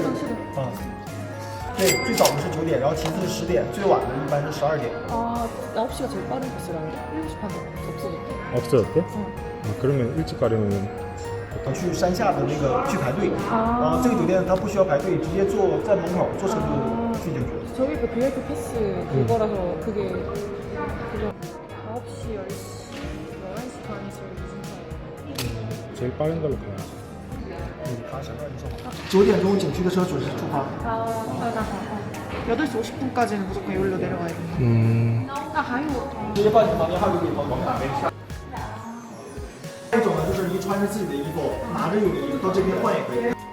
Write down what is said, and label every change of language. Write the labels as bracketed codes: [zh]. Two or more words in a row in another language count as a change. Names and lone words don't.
[zh] 啊，对，最早的是9点，然后其次是10点，最晚的一般是12点。 [ko] 아, 9시가 제일 빠른 버스라는데 7시 반에 없어졌대. 없어졌대? 그러면 일찍 가려면 [zh] 去山下的那个去排队，然后这个酒店它不需要排队，直接坐在门口坐车就进去了。 [ko] 저희 그 VIP 패스 그거라서 그게 그거 9시, 10시, 11시 반이 제일 늦은 타임. 제일 빠른 걸로 가야지. [zh] 9 点钟景区的车准时出发。 [ko] 8시 50분까지는 무조건 여기로 내려가야 돼. [zh] 直接报警房间号就可以报名。这种呢，就是你穿着自己的衣服，拿着你的衣服到这边换也可以。